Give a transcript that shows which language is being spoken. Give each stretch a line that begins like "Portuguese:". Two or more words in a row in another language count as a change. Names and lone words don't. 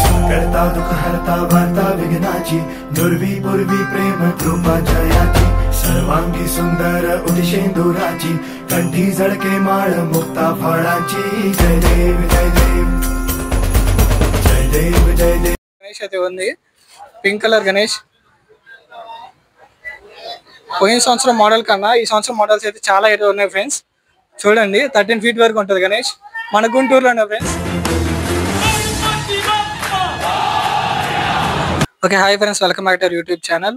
Marathi: करता दुख हरता वार्ता विघ्नाची दुर्वी पूर्वी प्रेम कृपा जयाची सर्वांगी सुंदर उदिशेंदुराची कंठी झळके माळ मुक्ता फळाची जय देव जय देव जय देव जय देव.
Telugu: గణేష్ అయితే ఉంది
English: pink color
Telugu: గణేష్. పోయిన సంవత్సరం మోడల్ కన్నా ఈ సంవత్సరం మోడల్స్ అయితే చాలా అయితే ఉన్నాయి ఫ్రెండ్స్. చూడండి 13 feet వరకు ఉంటుంది గణేష్. మన గుంటూరులోనే ఫ్రెండ్స్.
English: okay hi friends, welcome back to YouTube channel.